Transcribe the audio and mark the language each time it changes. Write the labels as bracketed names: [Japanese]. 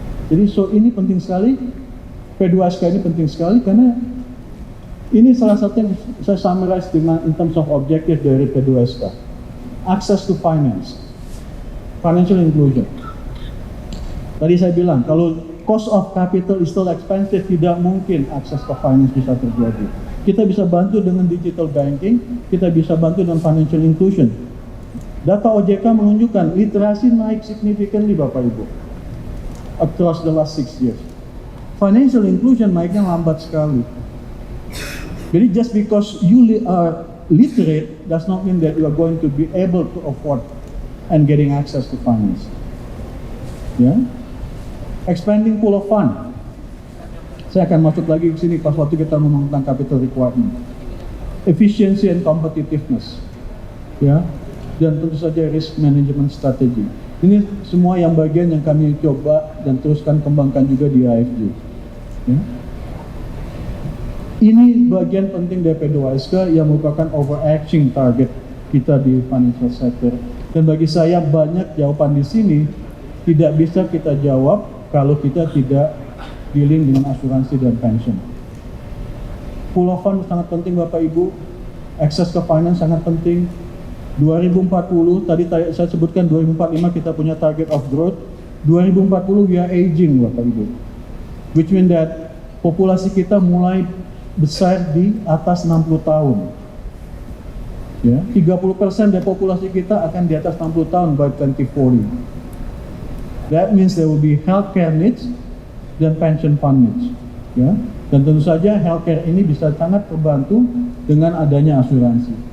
[Indonesian] Jadi so ini penting sekali, P2SK ini penting sekali karena ini salah satu yang saya summarize dengan [English] in terms of objective [Indonesian] dari P2SK. [English] Access to finance, financial inclusion. [Indonesian] Tadi saya bilang, kalau [English] cost of capital is still expensive, [Indonesian] tidak mungkin akses ke finance bisa terjadi. Kita bisa bantu dengan digital banking, kita bisa bantu dengan financial inclusion. Data OJK menunjukkan literasi naik significantly Bapak Ibu [English] across the last 6 years. [Indonesian] Financial inclusion naiknya lambat sekali. [English] Jadi just because you are literate does not mean that you are going to be able to afford and getting access to finance. [Indonesian] Ya. [English] Expanding pool of fund. [Indonesian] Saya akan masuk lagi ke sini pas waktu kita ngomong tentang capital requirement. [English] Efficiency and competitiveness. [Indonesian] Ya. Dan tentu saja [English] risk management strategy. [Indonesian] Ini semua yang bagian yang kami coba dan teruskan kembangkan juga di AFG. Ya. Ini bagian penting dari P2SK yang merupakan [English] overarching target [Indonesian] kita di financial sector. Dan bagi saya banyak jawaban di sini tidak bisa kita jawab kalau kita tidak dealing dengan asuransi dan pension. Pool of fund sangat penting Bapak Ibu, akses ke finance sangat penting. 2040, tadi saya sebutkan 2045 kita punya [English] target of growth. 2040 we are aging [Indonesian] Bapak Ibu. [English] Which mean that [Indonesian] populasi kita mulai besar di atas 60 tahun. Ya, 30% dari populasi kita akan di atas 60 tahun by 2040. [English] That means there will be healthcare needs [Indonesian] dan [English] pension fund needs. [Indonesian] Ya, dan tentu saja healthcare ini bisa sangat terbantu dengan adanya asuransi.